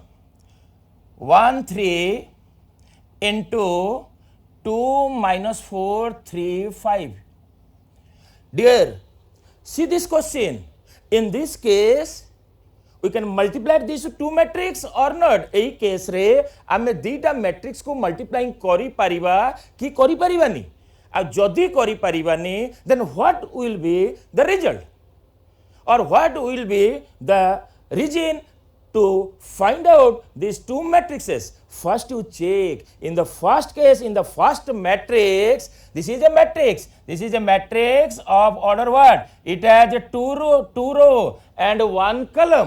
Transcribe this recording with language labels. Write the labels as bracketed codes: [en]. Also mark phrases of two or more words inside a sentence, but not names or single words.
[en] 1 3 into 2 minus 4 3 5. Dear, see this question. In this case we can multiply these two matrix or not. [or] ଏଇ କେସ ରେ ଆମେ ଦିଟା ମାଟ୍ରିକ୍ସ କୁ ମଲ୍ଟିପ୍ଲାଇଂ କରି ପାରିବା କି କରି ପାରିବାନି. ଆ ଯଦି କରି ପାରିବାନି [en] then what will be the result or what will be the reason to find out these two matrices? First you check in the first case, in the first matrix, this is a matrix. This is a matrix of order what? It has a two row and one column.